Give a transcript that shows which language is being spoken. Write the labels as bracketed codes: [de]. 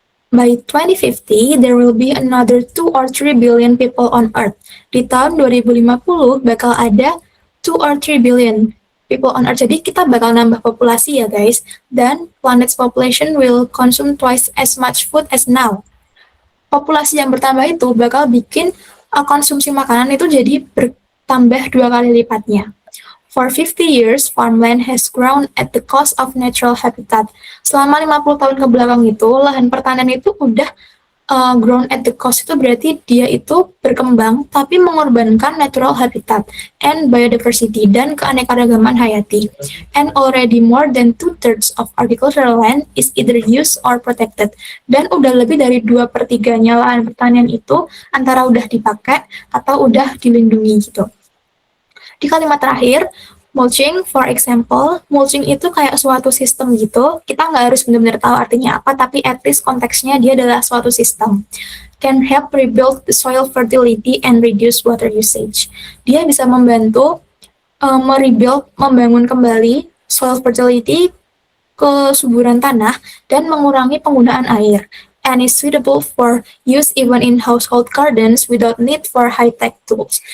[en] By 2050, there will be another 2 or 3 billion people on Earth. [id] Di tahun 2050 bakal ada [en] 2 or 3 billion people on Earth. [id] Jadi kita bakal nambah populasi ya guys. Dan [en] planet's population will consume twice as much food as now. [id] Populasi yang bertambah itu bakal bikin konsumsi makanan itu jadi bertambah 2 kali lipatnya. [en] For 50 years, farmland has grown at the cost of natural habitat. [id] Selama 50 tahun ke belakang itu, lahan pertanian itu udah [en] grown at the cost, [id] itu berarti dia itu berkembang tapi mengorbankan [en] natural habitat and biodiversity [id] dan keanekaragaman hayati. [en] And already more than 2/3 of agricultural land is either used or protected. [id] Dan udah lebih dari 2/3-nya lahan pertanian itu antara udah dipakai atau udah dilindungi gitu. Di kalimat terakhir, mulching, [en] for example, [id] mulching itu kayak suatu sistem gitu. Kita nggak harus benar-benar tahu artinya apa, tapi at least konteksnya dia adalah suatu sistem. [en] Can help rebuild the soil fertility and reduce water usage. [id] Dia bisa membantu merebuild, membangun kembali soil fertility, kesuburan tanah, dan mengurangi penggunaan air. [en] And is suitable for use even in household gardens without need for high-tech tools.